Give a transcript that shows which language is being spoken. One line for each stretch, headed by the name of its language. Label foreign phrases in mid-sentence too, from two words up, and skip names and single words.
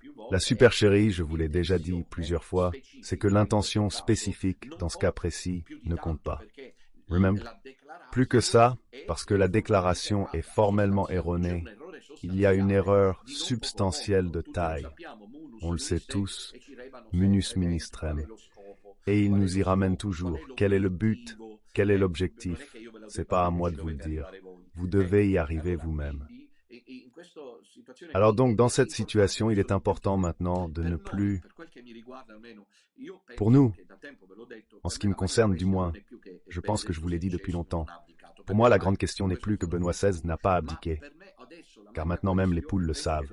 French: La supercherie, je vous l'ai déjà dit plusieurs fois, c'est que l'intention spécifique, dans ce cas précis, ne compte pas. Remember? Plus que ça, parce que la déclaration est formellement erronée, il y a une erreur substantielle de taille. On le sait tous,
Latin: munus ministrem.
French: Et il nous y ramène toujours. Quel est le but? Quel est l'objectif? C'est pas à moi de vous le dire. Vous devez y arriver vous-même. Alors donc, dans cette situation, il est important maintenant de ne plus, pour nous, en ce qui me concerne du moins, je pense que je vous l'ai dit depuis longtemps, pour moi la grande question n'est plus que Benoît XVI n'a pas abdiqué, car maintenant même les poules le savent.